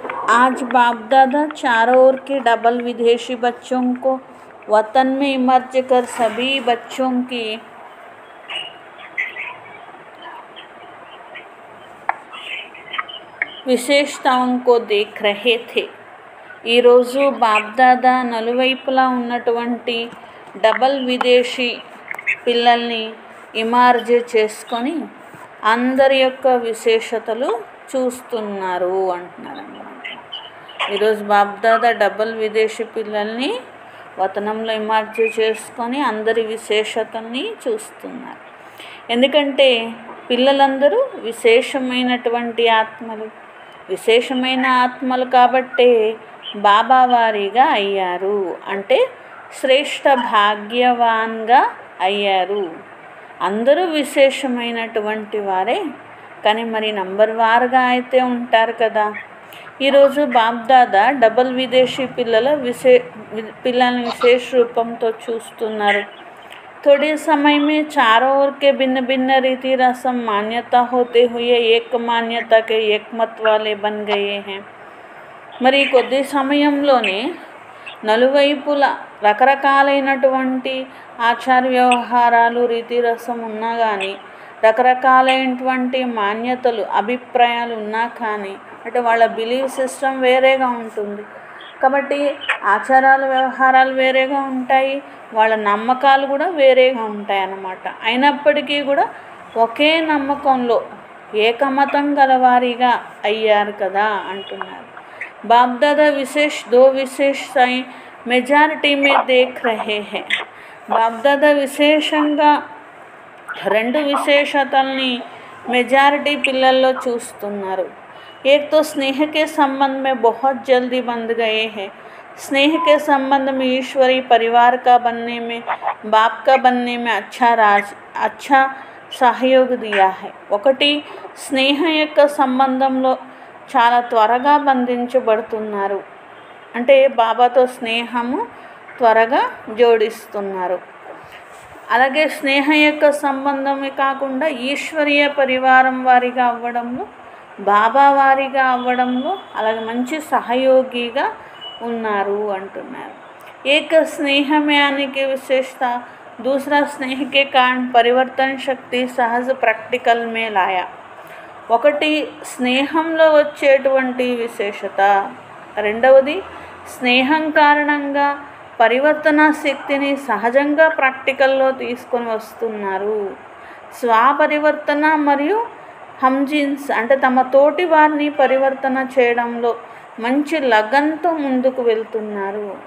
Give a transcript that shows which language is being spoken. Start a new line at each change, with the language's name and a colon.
Hindi: आज बाप दादा चारों ओर के डबल विदेशी बच्चों को वतन में इमर्ज कर सभी बच्चों की విశేషతాओं को देख रहे थे।
Telugu: ఈరోజు బాబ్దాదా నలువైపులా ఉన్నటువంటి డబల్ విదేశీ పిల్లల్ని ఇమార్జ్ చేసుకొని అందరి యొక్క విశేషతలు చూస్తున్నారు అంటున్నారు అన్నమాట। ఈరోజు బాబ్దాదా డబల్ విదేశీ పిల్లల్ని వతనంలో ఇమార్జ్ చేసుకొని అందరి విశేషతల్ని చూస్తున్నారు। ఎందుకంటే పిల్లలందరూ విశేషమైనటువంటి ఆత్మలు, విశేషమైన ఆత్మలు కాబట్టే బాబా వారిగా అయ్యారు, అంటే శ్రేష్ఠ భాగ్యవాన్గా అయ్యారు। అందరూ విశేషమైనటువంటి వారే, కానీ మరి నంబర్ వారుగా అయితే ఉంటారు కదా। ఈరోజు బాబ్దాదా డబల్ విదేశీ పిల్లల్ని విశేష రూపంతో చూస్తున్నారు।
Hindi: थोड़े समय में चारों ओर के भिन्न भिन्न रीति रस्म मान्यता होते हुए एक मान्यता के एक मत वाले बन गए हैं।
Telugu: మరి కొద్ది సమయంలోనే నలువైపుల రకరకాలైనటువంటి ఆచార వ్యవహారాలు రీతి రసం ఉన్నా కానీ, రకరకాలైనటువంటి మాన్యతలు అభిప్రాయాలు ఉన్నా కానీ, అంటే వాళ్ళ బిలీవ్ సిస్టమ్ వేరేగా ఉంటుంది కాబట్టి ఆచారాలు వ్యవహారాలు వేరేగా ఉంటాయి, వాళ్ళ నమ్మకాలు కూడా వేరేగా ఉంటాయి అన్నమాట। అయినప్పటికీ కూడా ఒకే నమ్మకంలో ఏకమతం గలవారిగా అయ్యారు కదా అంటున్నారు।
Hindi: బాబ్దాదా दो विशेषताएं मेजॉरिटी में देख रहे हैं।
Telugu: బాబ్దాదా విశేషంగా రెండు విశేషతల్ని మెజారిటీ పిల్లల్లో చూస్తున్నారు।
Hindi: एक तो स्नेह के संबंध में बहुत जल्दी बंध गए हैं। स्नेह के संबंध में ईश्वरीय परिवार का बनने में, बाप का बनने में अच्छा सहयोग दिया है।
Telugu: ఒకటి స్నేహ యొక్క సంబంధంలో చాలా త్వరగా బంధించబడుతున్నారు, అంటే బాబాతో స్నేహము త్వరగా జోడిస్తున్నారు। అలాగే స్నేహ యొక్క సంబంధమే కాకుండా ఈశ్వరీయ పరివారం వారిగా అవ్వడంలో, బాబా వారిగా అవ్వడంలో అలాగే మంచి సహయోగిగా ఉన్నారు అంటున్నారు।
Hindi: एक स्नेह में आने की विशेषता दूसरा स्नेह के कारण परिवर्तन शक्ति सहज प्रैक्टिकल में लाया।
Telugu: ఒకటి స్నేహంలో వచ్చేటువంటి విశేషత, రెండవది స్నేహం కారణంగా పరివర్తన శక్తిని సహజంగా ప్రాక్టికల్లో తీసుకొని వస్తున్నారు। స్వపరివర్తన మరియు హమ్జిన్స్ అంటే తమ తోటి వారిని పరివర్తన చేయడంలో మంచి లగన్తో ముందుకు వెళ్తున్నారు।